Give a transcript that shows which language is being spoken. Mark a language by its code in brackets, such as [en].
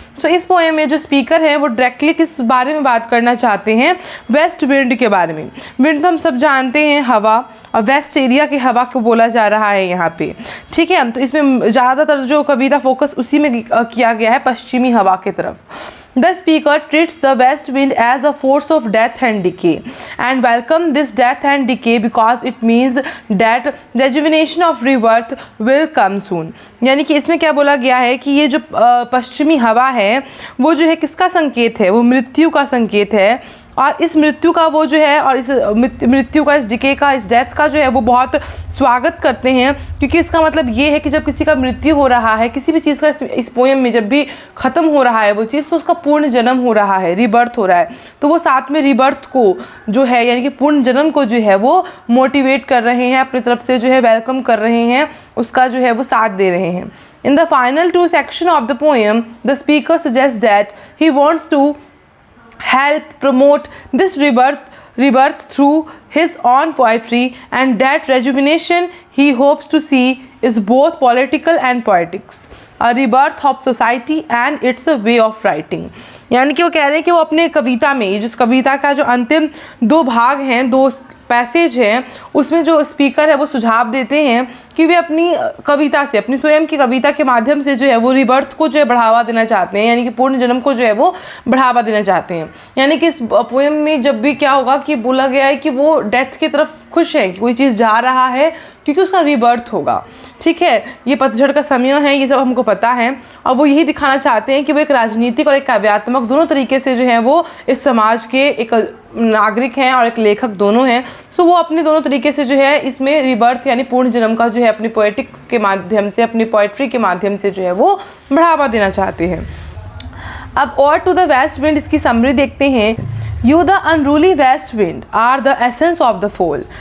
[hi] सो इस पोएम में जो स्पीकर है वो डायरेक्टली किस बारे में बात करना चाहते हैं? वेस्ट विंड के बारे में। विंड तो हम सब जानते हैं हवा, और वेस्ट एरिया की हवा को बोला जा रहा है यहाँ पे, ठीक है। तो इसमें ज़्यादातर जो कविता फोकस उसी में किया गया है, पश्चिमी हवा की तरफ। [en] The speaker treats the west wind as a force of death and decay and welcome this death and decay because it means that rejuvenation of rebirth will come soon। [hi] यानी कि इसमें क्या बोला गया है कि ये जो पश्चिमी हवा है वो जो है किसका संकेत है? वो मृत्यु का संकेत है। और इस मृत्यु का वो जो है और इस मृत्यु का, इस डिके का, इस डेथ का जो है वो बहुत स्वागत करते हैं, क्योंकि इसका मतलब ये है कि जब किसी का मृत्यु हो रहा है, किसी भी चीज़ का इस पोएम में जब भी ख़त्म हो रहा है वो चीज़, तो उसका पूर्ण जन्म हो रहा है, रीबर्थ हो रहा है। तो वो साथ में रीबर्थ को जो है यानी कि पूर्ण जन्म को जो है वो मोटिवेट कर रहे हैं, अपनी तरफ से जो है वेलकम कर रहे हैं, उसका जो है वो साथ दे रहे हैं। [en] In the final 2 section of the poem the speaker suggest that he wants to help promote this rebirth through his own poetry, and that rejuvenation he hopes to see is both political and poetics, a rebirth of society and it's a way of writing। [hi] यानी कि वो कह रहे हैं कि वो अपने कविता में, जिस कविता का जो अंतिम 2 भाग हैं, 2 पैसेज हैं, उसमें जो स्पीकर है वो सुझाव देते हैं कि वे अपनी कविता से, अपनी स्वयं की कविता के माध्यम से जो है वो रिबर्थ को जो है बढ़ावा देना चाहते हैं, यानी कि पूर्ण जन्म को जो है वो बढ़ावा देना चाहते हैं। यानी कि इस पोएम में जब भी क्या होगा कि बोला गया है कि वो डेथ की तरफ खुश है कि कोई चीज़ जा रहा है क्योंकि उसका रिबर्थ होगा, ठीक है। ये पतझड़ का समय है, ये सब हमको पता है, और वो यही दिखाना चाहते हैं कि वो एक राजनीतिक और एक काव्यात्मक दोनों तरीके से जो है वो इस समाज के एक नागरिक हैं और एक लेखक दोनों हैं। सो वो अपने दोनों तरीके से जो है इसमें रिबर्थ यानी पूर्ण जन्म का जो है अपनी पोएटिक्स के माध्यम से, अपनी पोएट्री के माध्यम से जो है वो बढ़ावा देना चाहते हैं। अब odd to the west wind इसकी समरी देखते हैं। [en] You the unruly west wind are the essence of the fall.